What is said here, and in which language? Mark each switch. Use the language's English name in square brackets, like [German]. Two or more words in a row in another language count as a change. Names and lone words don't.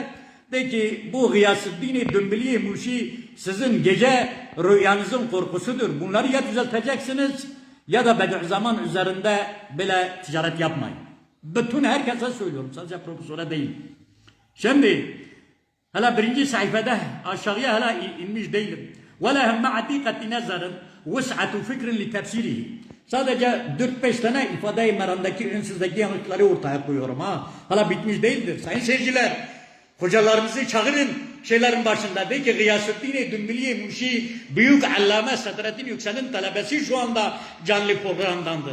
[Turkish] De ki bu Gıyasüddin Dümbüli Muşi sizin gece rüyanızın korkusudur. Bunları ya düzelteceksiniz ya da Bediüzzaman üzerinde bile ticaret yapmayın. Bütün herkese söylüyorum. Sadece profesöre değil. Şimdi hala 1. sayfada aşağıya hala inmiş değilim. [Arabic] وَلَهَمْ مَعَ دِقَةِ نَزَرٍ وَسْعَةُ فِكْرٍ لِتَفْسِيرِهِ. [Turkish] Sadece 4-5 tane ifade-i meramdaki ünsüzdeki yanlışları ortaya koyuyorum ha. Hala bitmiş değildir. Sayın seyirciler, hocalarımızı çağırın şeylerin başında. De ki Gıyasüddin Dümbüli Muşi büyük allame Sadrettin Yüksel'in talebesi şu anda canlı programdandır.